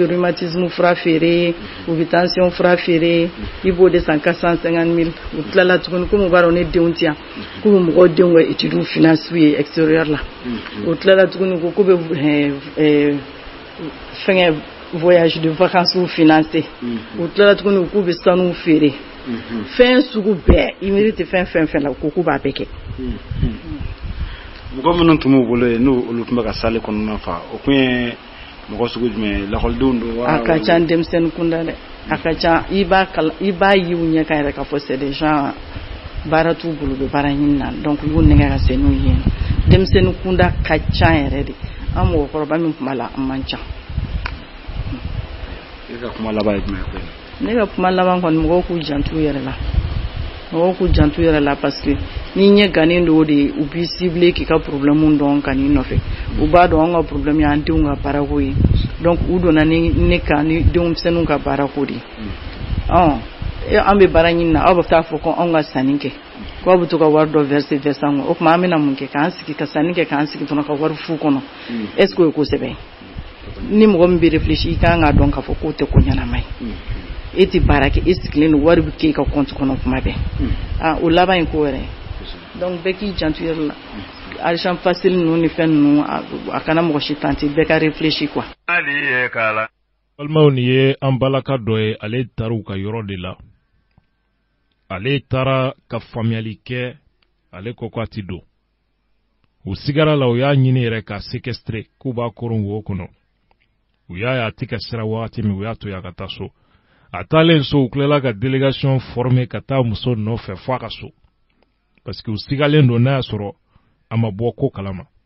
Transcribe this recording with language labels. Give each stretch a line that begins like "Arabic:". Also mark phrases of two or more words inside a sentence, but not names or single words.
Bambara: bɛ rhumatisme fura feere u bɛ tension fura feere i b'o de san 450 000 u tilala tuguni komi u b'a dɔn ne denw tɛ yan k'u bɛ mɔgɔw denw ka
French: études finance
Bambara: ye extérieur la u tilala tuguni k'u bɛ fɛngɛ
French: voyage de vacances financé
Bambara: u tilala tuguni k'u bɛ sanu feere fɛn sugu bɛɛ i miiri tɛ fɛn la ko k'u b'a bɛɛ kɛ mɔgɔ minnu tun b'u bolo yen n'u olu tun bɛ ka salle kɔnɔna fa o kun ye mɔgɔ sugu jumɛn lakɔlidenw don a ka ca denmisɛnnin kunda dɛ a ka ca i b'a ye u ɲɛ kan yɛrɛ k'a fɔ
French: c'est des gens
Bambara: baara t'u bolo bɛ baara ɲini na donc i b'u nɛgɛ ka se n'u ye denmisɛnnin kunda ka ca yɛrɛ de an mɔgɔkɔrɔba min tun b'a la an man ca. e ka kuma laban ye jumɛn ye? ne ka kuma laban kɔni mɔgɔw k'u jantu yɛrɛ la mɔgɔw k'u jantu yɛrɛ la
French: parce que
Bambara: ni ɲɛ gannen do de u b'i ciblé k'i ka problème dɔn ka n'i nɔfɛ u b'a dɔn an ka problème y'an denw ka baarako ye donc u donna ni ne kan ni denmisɛnninw ka baarako de an bɛ baara ɲini na aw bɛ taa fɔ ko anw ka sanni kɛ ko aw bɛ to ka wari dɔ verser an kɔ o tuma an bɛna mun kɛ k'an sigi ka sanni kɛ k'an sigi dɔrɔn ka wari fu kɔnɔ
French: est ce que
Bambara: o ye ko sɛbɛn ni mɔgɔ min bɛ réfléchir i kan ka dɔn k'a fɔ k'o tɛ ko ɲɛnama ye e tɛ baara kɛ e sigilen don wari bɛ k'e ka compte kɔnɔ kuma bɛɛ o laban ye ko wɛrɛ donc bɛɛ k'i janto yɛrɛ la
French: argent facile
Bambara: ninnu ni fɛn ninnu a kana mɔgɔ si tenter bɛɛ ka réfléchir quoi. balimaw nin ye an balaka dɔ ye ale taara u ka yɔrɔ de la ale taara ka faamuyali kɛ ale ko ko a ti don u sigara la u y'a ɲini yɛrɛ ka séquestrer k'u b'a koron wo kɔnɔ u y'a ye a tɛ ka sira wagati min u y'a to ya ka taa so a taalen so u tilala ka délégation former ka taa muso nɔfɛ fɔ a ka so parce que u sigalen don n'a y'a sɔrɔ a ma bɔ ko kalama